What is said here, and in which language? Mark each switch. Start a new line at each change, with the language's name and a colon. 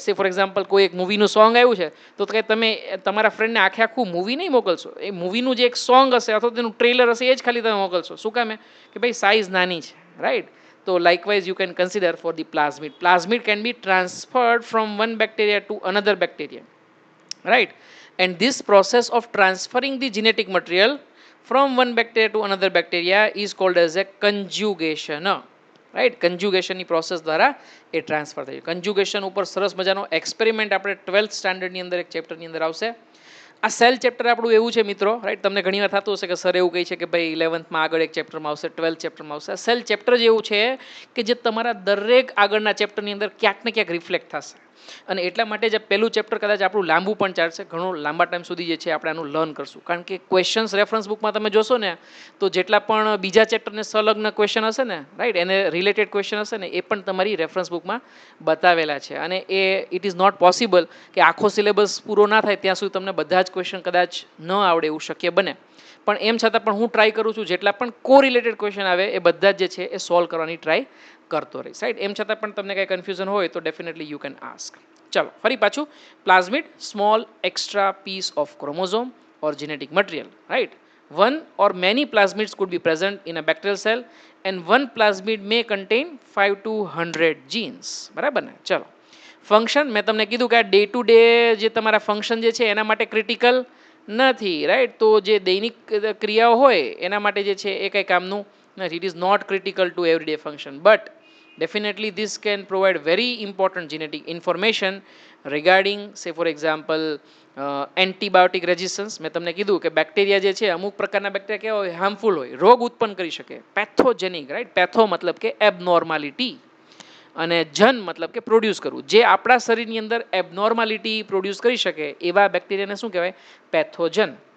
Gujarati: સે for example કોઈ એક મૂવીનું સોંગ આવ્યું છે તો કંઈ તમે તમારા ફ્રેન્ડને આખું મૂવી નહીં મોકલશો, એ મૂવીનું જે એક સોંગ હશે અથવા તેનું ટ્રેલર હશે એ જ ખાલી તમે મોકલશો. શું કામે? કે ભાઈ સાઇઝ નાની છે, રાઈટ. તો
English: Likewise you can consider for the plasmid. Plasmid can be transferred from one bacteria to another bacteria, right. And this process of transferring the genetic material from one bacteria to another bacteria is called as a conjugation, right.
Gujarati: conjugation ની process દ્વારા એ transfer થઈ. conjugation ઉપર સરસ મજાનો experiment આપણે 12th સ્ટાન્ડર્ડની અંદર એક ચેપ્ટરની અંદર આવશે. આ સેલ ચેપ્ટર આપણું એવું છે મિત્રો, રાઈટ. તમને ઘણીવાર થતું હશે કે સર એવું કહે છે કે ભાઈ 11thમાં આગળ એક ચેપ્ટરમાં આવશે, 12th ચેપ્ટરમાં આવશે. સેલ ચેપ્ટર જ એવું છે કે જે તમારા દરેક આગળના ચેપ્ટરની અંદર ક્યાંક ને ક્યાંક રિફ્લેક્ટ થશે અને એટલા માટે જ પહેલું ચેપ્ટર કદાચ આપણું લાંબુ પણ ચાલશે, ઘણો લાંબા ટાઈમ સુધી જે છે આપણે આનું લર્ન કરશું. કારણ કે ક્વેશ્ચન્સ રેફરન્સ બુકમાં તમે જોશો ને તો જેટલા પણ બીજા ચેપ્ટરને સંલગ્ન ક્વેશ્ચન હશે ને, રાઈટ, એને રિલેટેડ ક્વેશ્ચન હશે ને એ પણ તમારી રેફરન્સ બુકમાં બતાવેલા છે અને એ
English: it is not possible
Gujarati: કે આખો સિલેબસ પૂરો ના થાય ત્યાં સુધી તમને બધા જ ક્વેશ્ચન કદાચ ન આવડે એવું શક્ય બને. પણ એમ છતાં પણ હું ટ્રાય કરું છું જેટલા પણ કો રિલેટેડ ક્વેશ્ચન આવે એ બધા જ જે છે એ સોલ્વ કરવાની ટ્રાય કરતો રહીશ, રાઈટ. એમ છતાં પણ તમને કંઈ કન્ફ્યુઝન હોય તો ડેફિનેટલી
English: You can ask.
Gujarati: ચલો ફરી પાછું.
English: Plasmid, small extra piece of chromosome or genetic material, right. One or many plasmids could be present in a bacterial cell and one plasmid may contain 5 to 100 genes,
Gujarati: બરાબર ને. ચલો function મેં તમને કીધું કે આ ડે ટુ ડે જે તમારા ફંક્શન જે છે એના માટે ક્રિટિકલ નથી, રાઈટ. તો જે દૈનિક ક્રિયાઓ હોય એના માટે જે છે એ કંઈ કામનું નથી.
English: It is not critical to everyday function but definitely this can provide very important genetic information regarding say for example antibiotic resistance.
Gujarati: મેં તમને કીધું કે બેક્ટેરિયા જે છે અમુક પ્રકારના બેક્ટેરિયા કેવા હોય હાર્મફુલ હોય, રોગ ઉત્પન્ન કરી શકે, પેથોજેનિક રાઈટ, પેથો મતલબ કે એબનોર્માલિટી અને જન મતલબ કે પ્રોડ્યુસ કરવું, જે આપણા શરીરની અંદર એબનોર્માલિટી પ્રોડ્યુસ કરી શકે એવા બેક્ટેરિયાને શું કહેવાય? પેથોજન.